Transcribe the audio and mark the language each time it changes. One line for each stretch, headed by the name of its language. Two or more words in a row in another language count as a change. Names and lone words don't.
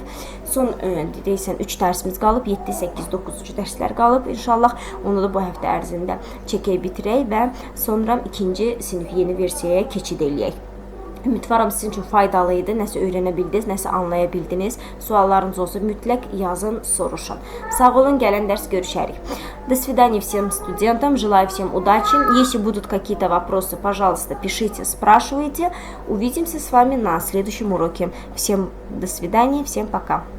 Azerbaijani: Son deyəsən 3 dərsimiz qalıb, 7, 8, 9-cu dərslər qalıb. İnşallah onu da bu həftə ərzində çəkib bitirək və sonra 2-ci sinif yeni versiyaya keçid eləyək. Ümidvaram sizin üçün faydalı idi. Nəsə öyrənə bildiniz, nəsə anlaya bildiniz. Suallarınız olsa mütləq yazın, soruşun. Sağ olun, gələn dərs görüşərik.
Russian: До свидания всем студентам. Желаю всем удачи. Если будут какие-то вопросы, пожалуйста, пишите, спрашивайте. Увидимся с вами на следующем уроке. Всем до свидания, всем пока.